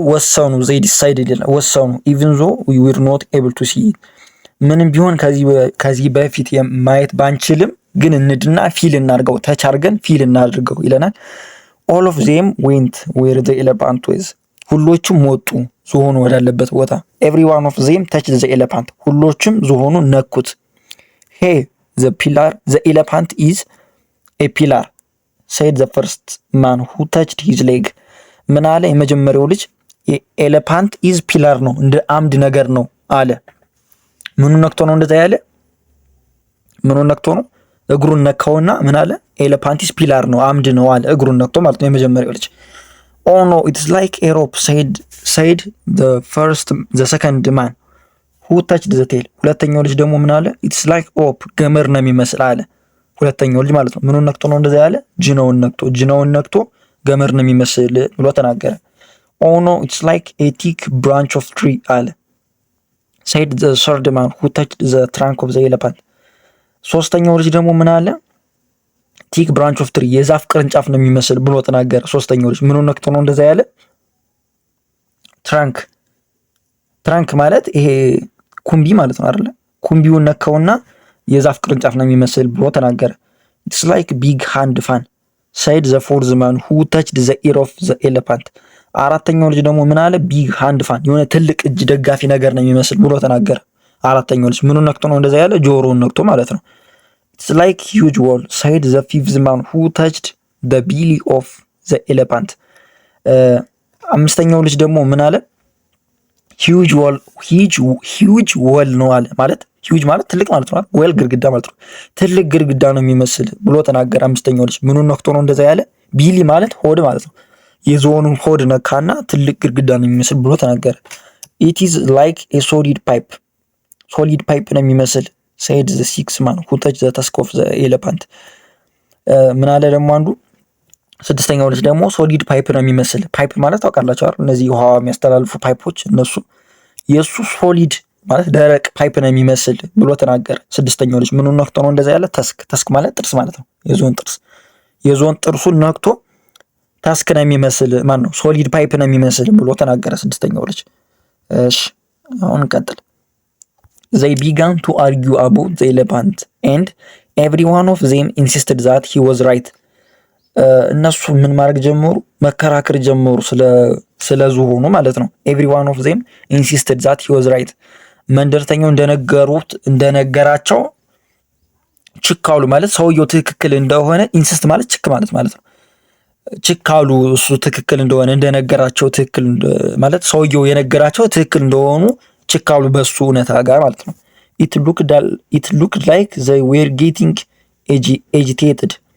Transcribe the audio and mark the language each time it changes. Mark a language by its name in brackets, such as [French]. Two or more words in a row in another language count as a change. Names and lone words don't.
[English] ወሰኑ። they decided ወሰኑ። even though we would not able to see it፣ [Amharic] ምንም ቢሆን ከዚህ በፊት ማየት ባንችልም ግን እንድና ፊል እናድርገው፣ ተች አድርገን ፊል እናድርገው ይለናል። [English] all of them went where the elephant was። [Amharic] ሁሎቹም ወጡ ዝሆኑ ወዳለበት ቦታ። [English] every one of them touch the elephant። [Amharic] ሁሎቹም ዝሆኑ ነኩት። [English] he the elephant is a pillar said the first man who touched his leg። [Amharic] ምን አለ? የመጀመሪያው ልጅ [English] elephant is pillar [Amharic] ነው፣ እንደ አምድ ነገር ነው አለ። ምኑን ነክቶ ነው እንደዛ ያለ? ምኑን ነክቶ ነው? እግሩን ነካውና ምን አለ? [English] elephant is pillar [Amharic] ነው፣ አምድ ነው አለ። እግሩን ነክቶ ማለት ነው የመጀመሪያው ልጅ። [English] oh no it's like a rope said the second man who touched the tail። [Amharic] ሁለተኛው ልጅ ደግሞ ምን አለ? [English] it's like rope [Amharic] ገመድ ነው የሚመስል አለ። ሁለተኛው ልጅ ማለት ነው። ምኑን ነክቶ ነው እንደዛ ያለ? ጅናውን ነክቶ ገመድ ነው የሚመስል ብሎ ተናገረ። [English] oh no it's like a thick branch of tree [Amharic] አለ። [English] said the third man who touched the trunk of the elephant። [Amharic] ሶስተኛው ልጅ ደግሞ ምን አለ? [English] thick branch of tree [Amharic] የዛፍ ቅርንጫፍ ነው የሚመስል ብሎ ተናገረ። ሶስተኛው ልጅ ምኑን ነክቶ ነው እንደዛ ያለ? ትራንክ ማለት ይሄ ኩምቢ ማለት ነው አይደለ? ኩምቢውን ነካውና የዛፍ ቅርንጫፍ ነው የሚመስል ብሎ ተናገረ። [English] it's like big hand fan said the fourth man who touched the ear of the elephant። [Amharic] አራተኛው ልጅ ደግሞ ምን አለ? [English] big hand fan [Amharic] የሆነ ትልቅ እጅ ደጋፊ ነገር ነው የሚመስል ብሎ ተናገረ። አራተኛው ልጅ ምኑን ነክቶ ነው እንደዛ ያለ? ጆሮውን ነክቶ ማለት ነው። [English] it's like huge wall said the fifth man who touched the belly of the elephant። [Amharic] አምስተኛው ልጅ ደግሞ ምን አለ? [English] huge wall [Amharic] ነው አለ። ማለት ሂውጅ ማለት ትልቅ ማለት ነው። ዌል ግድግዳ ማለት ነው። ትልቅ ግድግዳ ነው የሚመስል ብሎ ተናገረ። አምስተኛው ልጅ ምኑን ነክቶ ነው እንደዛ ያለ? ቢሊ ማለት ሆድ ማለት ነው። የዝሆኑን ሆድ ነካና ትልቅ ግድግዳ ነው የሚመስል ብሎ ተናገረ። [English] it is like a solid pipe [Amharic] ነው የሚመስል [English] said the sixth man who touched the tusk of the elephant። [Amharic] ምን አለ ደግሞ አንዱ ስድስተኛው ልጅ ደግሞ [English] solid pipe [Amharic] ነው የሚመስል። ፓይፕ ማለት ታውቃላችሁ አይደል? እነዚህ ውሃ የሚያስተላልፉ ፓይፖች እነሱ የሱ ሶሊድ ማለት ደረቅ ፓይፕ ነው የሚመስል ብሎ ተናገረ። ስድስተኛው ልጅ ምኑን ነክቶ ነው እንደዛ ያለ? ተስክ ማለት ጥርስ ማለት ነው። የዝሆን ጥርሱን ነክቶ ተስክ ነው የሚመስል ማን ነው? [English] solid pipe [Amharic] ነው የሚመስል ብሎ ተናገረ ስድስተኛው ልጅ። እሺ አሁን እንቀጥል። [English] they began to argue about the elephant and every one of them insisted that he was right። [Amharic] እነሱ ምን ማድረግ ጀመሩ? መከራከር ጀመሩ ስለ ዝሆኑ ማለት ነው። [English] every one of them insisted that he was right። [Amharic] መንደርተኛው እንደነገራቸው ችካሉ ማለት ሰውየው ትክክል እንደሆነ ኢንሲስት ማለት ችክ ማለት ነው። ችካሉ እሱ ትክክል እንደሆነ እንደነገራቸው ትክክል ማለት ሰውየው የነገራቸው ትክክል እንደሆኑ ችካሉ በሱ እውነታ ጋር ማለት ነው። [English] it looked like they were getting agitated።